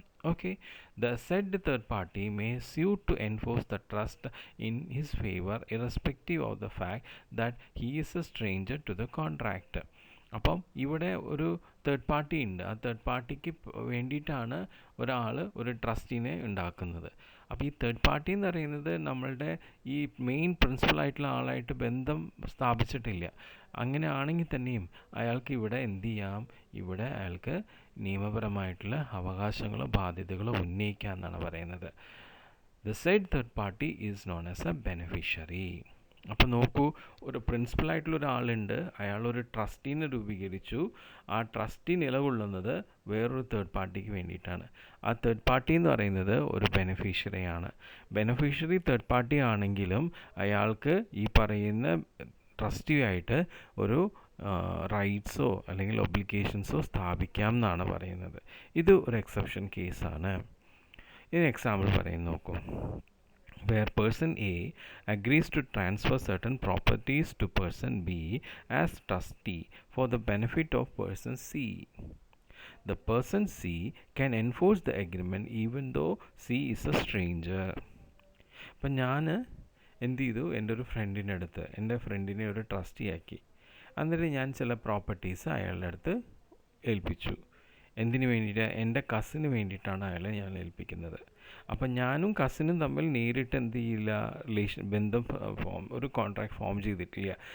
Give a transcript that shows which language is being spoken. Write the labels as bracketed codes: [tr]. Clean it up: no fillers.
[en] Okay, the said third party may sue to enforce the trust in his favor irrespective of the fact that he is a stranger to the contract. [ml] അപ്പം ഇവിടെ ഒരു third party ഉണ്ട്. ആ third പാർട്ടിക്ക് വേണ്ടിയിട്ടാണ് ഒരാൾ ഒരു ട്രസ്റ്റിനെ ഉണ്ടാക്കുന്നത്. അപ്പോൾ ഈ തേർഡ് പാർട്ടി എന്ന് പറയുന്നത് നമ്മളുടെ ഈ മെയിൻ പ്രിൻസിപ്പൽ ആളായിട്ട് ബന്ധം സ്ഥാപിച്ചിട്ടില്ല. അങ്ങനെ ആണെങ്കിൽ തന്നെയും അയാൾക്ക് ഇവിടെ എന്ത് ചെയ്യാം? ഇവിടെ അയാൾക്ക് നിയമപരമായിട്ടുള്ള അവകാശങ്ങളോ ബാധ്യതകളോ ഉന്നയിക്കാം എന്നാണ് പറയുന്നത്. [en] The said third party is known as a beneficiary. [ml] അപ്പോൾ നോക്കൂ, ഒരു പ്രിൻസിപ്പലായിട്ടുള്ള ഒരാളുണ്ട്, അയാളൊരു ട്രസ്റ്റീനെ രൂപീകരിച്ചു. ആ ട്രസ്റ്റി നിലകൊള്ളുന്നത് വേറൊരു തേർഡ് പാർട്ടിക്ക് വേണ്ടിയിട്ടാണ്. ആ തേർഡ് പാർട്ടി എന്ന് പറയുന്നത് ഒരു ബെനിഫിഷ്യറിയാണ്. ബെനിഫിഷ്യറി തേർഡ് പാർട്ടി ആണെങ്കിലും അയാൾക്ക് ഈ പറയുന്ന ട്രസ്റ്റിയായിട്ട് ഒരു റൈറ്റ്സോ അല്ലെങ്കിൽ ഒബ്ലിഗേഷൻസോ സ്ഥാപിക്കാം എന്നാണ് പറയുന്നത്. ഇത് ഒരു എക്സെപ്ഷൻ കേസാണ്. ഇതിന് എക്സാമ്പിൾ പറയും നോക്കൂ. [en] Where person A agrees to transfer certain properties to person B as trustee for the benefit of person C. The person C can enforce the agreement even though C is a stranger. [ml] അപ്പം ഞാൻ എന്ത് ചെയ്തു, എൻ്റെ ഒരു ഫ്രണ്ടിൻ്റെ അടുത്ത് എൻ്റെ ഫ്രണ്ടിനെ ഒരു ട്രസ്റ്റി ആക്കി. എന്നിട്ട് ഞാൻ ചില പ്രോപ്പർട്ടീസ് അയാളുടെ അടുത്ത് ഏൽപ്പിച്ചു. എന്തിനു വേണ്ടിയിട്ട്? എൻ്റെ കസിന് വേണ്ടിയിട്ടാണ് അയാളെ ഞാൻ ഏൽപ്പിക്കുന്നത്. അപ്പം ഞാനും കസിനും തമ്മിൽ നേരിട്ട് എന്ത് ചെയ്യില്ല, ബന്ധം ഒരു കോൺട്രാക്ട് ഫോം ചെയ്തിട്ടില്ല.